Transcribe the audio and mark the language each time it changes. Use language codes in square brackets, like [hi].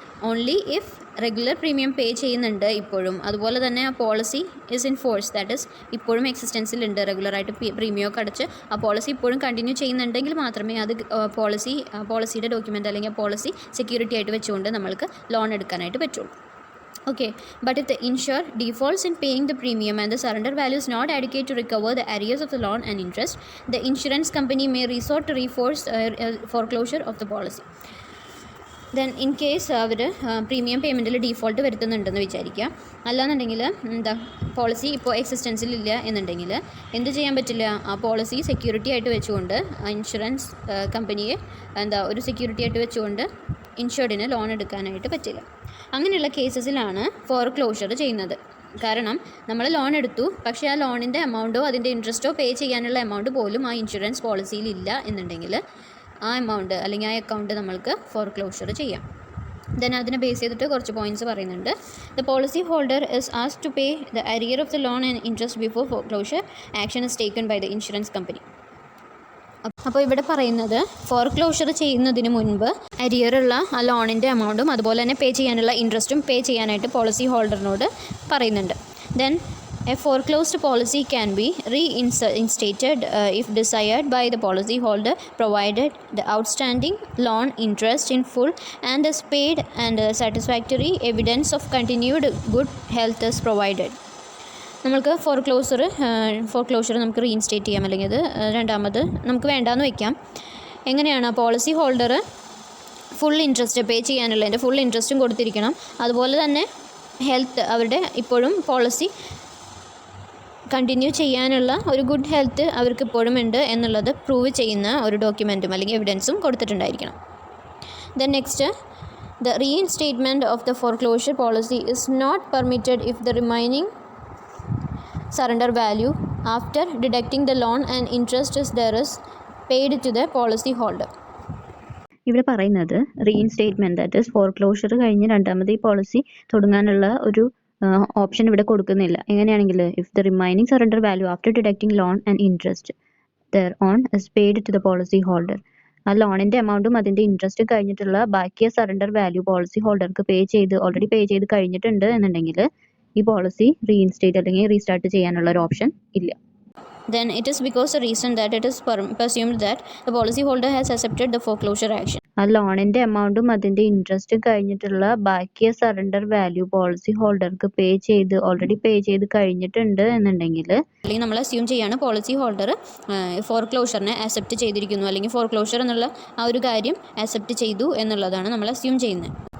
[en] only if regular premium [ml] പേ ചെയ്യുന്നുണ്ട് ഇപ്പോഴും, അതുപോലെ തന്നെ ആ policy [en] is in force, that is [ml] ഇപ്പോഴും എക്സിസ്റ്റൻസിലുണ്ട്, റെഗുലറായിട്ട് പ്രീമിയമൊക്കെ അടച്ച് ആ പോളിസി ഇപ്പോഴും കണ്ടിന്യൂ ചെയ്യുന്നുണ്ടെങ്കിൽ മാത്രമേ അത് പോളിസിയുടെ ഡോക്യുമെൻ്റ് അല്ലെങ്കിൽ പോളിസി സെക്യൂരിറ്റി ആയിട്ട് വെച്ചുകൊണ്ട് നമ്മൾക്ക് ലോൺ എടുക്കാനായിട്ട് പറ്റുള്ളൂ. [en] Okay, but if the insurer defaults in paying the premium and the surrender value is not adequate to recover the arrears of the loan and interest, the insurance company may resort to foreclosure of the policy. Then in case [ml] our premium പേയ്മെൻറ്റിൽ default വരുത്തുന്നുണ്ടെന്ന് വിചാരിക്കുക, അല്ലാന്നുണ്ടെങ്കിൽ policy ഇപ്പോൾ എക്സിസ്റ്റൻസിലില്ല എന്നുണ്ടെങ്കിൽ എന്ത് ചെയ്യാൻ പറ്റില്ല? ആ policy security ആയിട്ട് വെച്ചുകൊണ്ട് ഇൻഷുറൻസ് കമ്പനിയെ ഒരു സെക്യൂരിറ്റി ആയിട്ട് വെച്ചുകൊണ്ട് ഇൻഷുർഡിന് ലോൺ എടുക്കാനായിട്ട് പറ്റില്ല. അങ്ങനെയുള്ള കേസസിലാണ് ഫോർക്ലോഷർ ചെയ്യുന്നത്. കാരണം നമ്മൾ ലോൺ എടുത്തു, പക്ഷേ ആ ലോണിൻ്റെ എമൗണ്ടോ അതിൻ്റെ ഇൻട്രസ്റ്റോ പേ ചെയ്യാനുള്ള എമൗണ്ട് പോലും ആ ഇൻഷുറൻസ് പോളിസിയിൽ ഇല്ല എന്നുണ്ടെങ്കിൽ ആ എമൗണ്ട് അല്ലെങ്കിൽ ആ അക്കൗണ്ട് നമ്മൾക്ക് ഫോർക്ലോഷർ ചെയ്യാം. ദെൻ അതിനെ ബേസ് ചെയ്തിട്ട് കുറച്ച് പോയിൻറ്റ്സ് പറയുന്നുണ്ട്. [en] The policy holder is asked to pay the arrear of the loan and interest before foreclosure action is taken by the insurance company. [ml] അപ്പോൾ ഇവിടെ പറയുന്നത് ഫോർക്ലോഷർ ചെയ്യുന്നതിന് മുൻപ് അരിയറുള്ള ആ ലോണിൻ്റെ എമൗണ്ടും അതുപോലെ തന്നെ പേ ചെയ്യാനുള്ള ഇൻട്രസ്റ്റും പേ ചെയ്യാനായിട്ട് പോളിസി ഹോൾഡറിനോട് പറയുന്നുണ്ട്. [en] Then a foreclosed policy can be reinstated if desired by the policy holder, provided the outstanding loan interest in full and is paid and satisfactory evidence of continued good health is provided. [ml] നമുക്ക് ഫോർക്ലോഷർ നമുക്ക് reinstate ചെയ്യാം, അല്ലെങ്കിൽ അത് രണ്ടാമത് നമുക്ക് വേണ്ടാന്ന് വയ്ക്കാം. എങ്ങനെയാണ്? പോളിസി ഹോൾഡർ ഫുൾ ഇൻട്രസ്റ്റ് പേ ചെയ്യാനുള്ളതിൻ്റെ ഫുൾ ഇൻട്രസ്റ്റും കൊടുത്തിരിക്കണം, അതുപോലെ തന്നെ ഹെൽത്ത് അവരുടെ ഇപ്പോഴും പോളിസി കണ്ടിന്യൂ ചെയ്യാനുള്ള ഒരു ഗുഡ് ഹെൽത്ത് അവർക്ക് ഇപ്പോഴും ഉണ്ട് എന്നുള്ളത് പ്രൂവ് ചെയ്യുന്ന ഒരു ഡോക്യുമെൻറ്റും അല്ലെങ്കിൽ എവിഡൻസും കൊടുത്തിട്ടുണ്ടായിരിക്കണം. [en] Then next, the reinstatement of the foreclosure policy is not permitted if the remaining surrender value after deducting the loan and interest is there is paid to the policy holder. [ml] ഇവിടെ പറയുന്നത് reinstatement, that is ഫോർക്ലോഷർ കഴിഞ്ഞ് രണ്ടാമത് ഈ policy തുടങ്ങാനുള്ള ഒരു option ഇവിടെ കൊടുക്കുന്നില്ല. എങ്ങനെയാണെങ്കിൽ [en] If the remaining surrender value after deducting loan and interest there on is paid to the policy holder. [ml] ആ ലോണിൻ്റെ എമൗണ്ടും അതിൻ്റെ ഇൻട്രസ്റ്റ് കഴിഞ്ഞിട്ടുള്ള ബാക്കി surrender value policy ഹോൾഡർക്ക് already pay ചെയ്ത് കഴിഞ്ഞിട്ടുണ്ട് എന്നുണ്ടെങ്കിൽ ഈ പോളിസി റീഇൻസ്റ്റേറ്റ് അല്ലെങ്കിൽ റീസ്റ്റാർട്ട് ചെയ്യാനുള്ള ഒരു ഓപ്ഷൻ ഇല്ല. [en] Then it is because the reason that it is presumed that the policy holder has accepted the foreclosure action. [ml] ആ ലോണിൻ്റെ എമൗണ്ടും അതിൻ്റെ ഇൻട്രസ്റ്റ് കഴിഞ്ഞിട്ടുള്ള ബാക്കി surrender value policy ഹോൾഡർക്ക് already pay ചെയ്ത് കഴിഞ്ഞിട്ടുണ്ട് എന്നുണ്ടെങ്കിൽ, അല്ലെങ്കിൽ നമ്മൾ അസ്യൂം ചെയ്യാണ് പോളിസി ഹോൾഡർ ഫോർക്ലോഷറിനെ അക്സെപ്റ്റ് ചെയ്തിരിക്കുന്നു, അല്ലെങ്കിൽ ഫോർക്ലോഷർ എന്നുള്ള ആ ഒരു കാര്യം അക്സെപ്റ്റ് ചെയ്തു എന്നുള്ളതാണ് നമ്മൾ അസ്യൂം ചെയ്യുന്നത്.